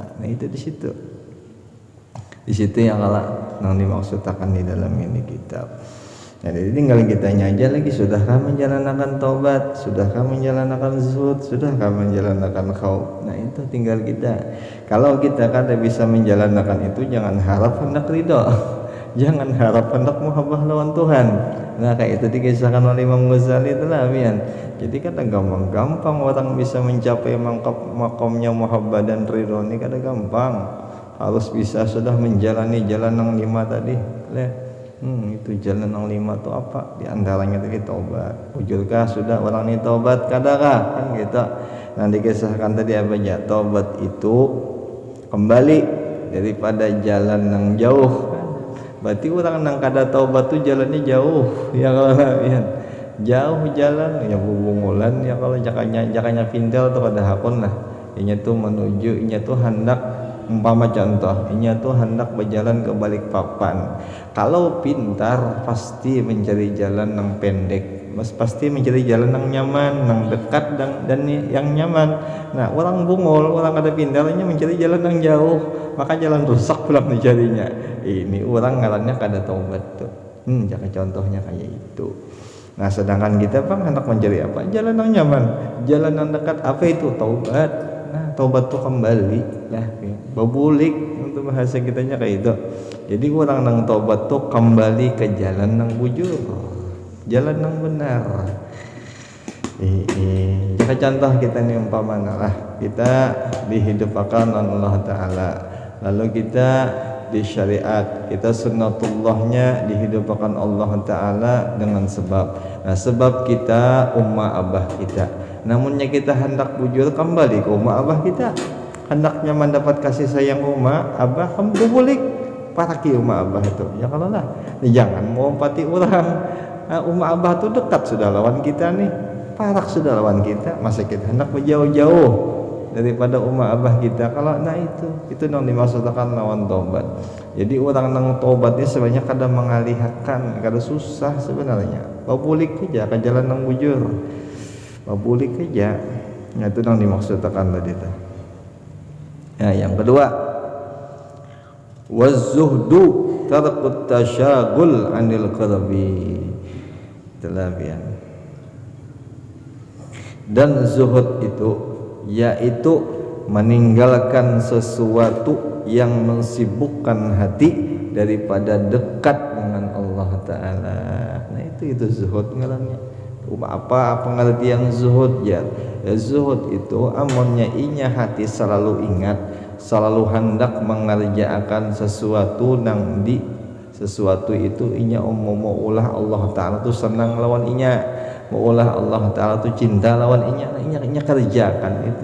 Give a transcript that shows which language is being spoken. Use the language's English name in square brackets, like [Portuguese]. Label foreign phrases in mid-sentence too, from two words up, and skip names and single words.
[Indonesian] Nah itu di situ yang yang dimaksudkan di dalam ini kitab. Nah, jadi tinggal kitanya aja lagi, sudahkah menjalankan taubat, sudahkah menjalankan zuhud, sudahkah menjalankan khauf. Nah itu tinggal kita. Kalau kita kada bisa menjalankan itu, jangan harap hendak ridho, jangan harap hendak muhabbah lawan Tuhan. Nah kayak itu dikisahkan oleh Imam Ghazali itulah Mian. Jadi kada gampang orang bisa mencapai makamnya muhabbah dan ridho ini, [Banjar] kada gampang. [Indonesian] Harus bisa sudah menjalani jalan yang 5 tadi. Itu jalan yang 5 itu apa? Di antaranya tadi taubat. Wujudkah sudah orang ini taubat? Kadakah? Kan gitu. Nah dikisahkan tadi apa aja? Taubat itu kembali daripada jalan yang jauh. Berarti orang yang kada taubat itu jalannya jauh. [Banjar] Ya kalau ya, jauh jalan ya bubungulan ya kalau jakanya pintel atau kada hakun lah. Inya tuh menuju, inya tuh hendak umpama contoh, inya tuh hendak berjalan ke Balikpapan. [Indonesian] Kalau pintar pasti mencari jalan yang pendek, pasti mencari jalan yang nyaman, yang dekat dan yang nyaman. [Banjar] Nah orang bungul, orang kada pintarnya mencari jalan yang jauh, maka jalan rusak pulang dicarinya. Ini orang ngarannya kada taubat tuh. [Indonesian] Jangan contohnya kayak itu. Nah sedangkan kita bang hendak mencari apa? Jalan yang nyaman, jalan yang dekat. Apa itu? Taubat. [Banjar] Nah taubat tuh kembali lah, babulik untuk bahasa kitanya kayak itu. [Indonesian] Jadi orang yang taubat tuh kembali ke jalan yang bujur, jalan yang benar. Jika contoh kita nih umpamanya lah, kita dihidupkan Allah Taala, lalu kita di syariat, kita sunnatullahnya dihidupkan Allah Taala dengan sebab. [Banjar] Nah sebab kita ummah abah kita, namunnya kita hendak bujur kembali ke ummah abah kita, hendaknya mendapat kasih sayang ummah abah, kamu bulik paraki ummah abah itu. [Indonesian] Ya kalau lah, jangan mau pati orang. [Banjar] Ummah abah itu dekat sudah lawan kita nih, parak sudah lawan kita, [Indonesian] masa kita hendak menjauh-jauh daripada ummah abah kita. Kalau nah itu yang dimaksudkan lawan taubat. Jadi orang yang taubat ini sebenarnya kadang mengalihkan, kadang susah sebenarnya. [Banjar] Babulik aja ke jalan yang bujur, babulik aja. [Indonesian] Nah itu yang dimaksudkan tadi itu. Nah yang kedua, [Arabic] waz-zuhdu tarkut tasyagul anil qalbi. [Banjar] Itulah bian. [Indonesian] Dan zuhud itu yaitu meninggalkan sesuatu yang mensibukkan hati daripada dekat dengan Allah Ta'ala. Nah itu zuhud ngarannya. Apa pengertian zuhud ya? [Banjar] Zuhud itu amonnya inya hati selalu ingat, selalu hendak mengerjakan sesuatu nang di sesuatu itu inya mau ulah Allah Ta'ala tuh senang lawan inya, mau ulah Allah Ta'ala tuh cinta lawan inya kerjakan itu.